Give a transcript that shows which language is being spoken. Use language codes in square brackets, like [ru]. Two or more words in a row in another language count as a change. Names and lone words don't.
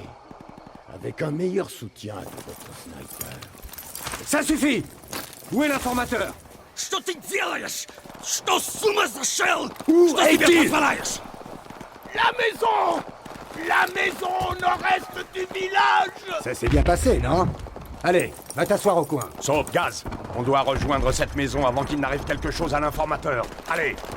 [fr] Avec un meilleur soutien de votre sniper. Ça suffit. Où est l'informateur? [ru] Что ты делаешь? Что с ума сошел? [fr] Où [ru] Что себе [fr] est-il? [ru] позволяешь? [fr] La maison! La maison au nord-est du village! Ça s'est bien passé, non? Allez, va t'asseoir au coin. Sauf Gaz. On doit rejoindre cette maison avant qu'il n'arrive quelque chose à l'informateur. Allez!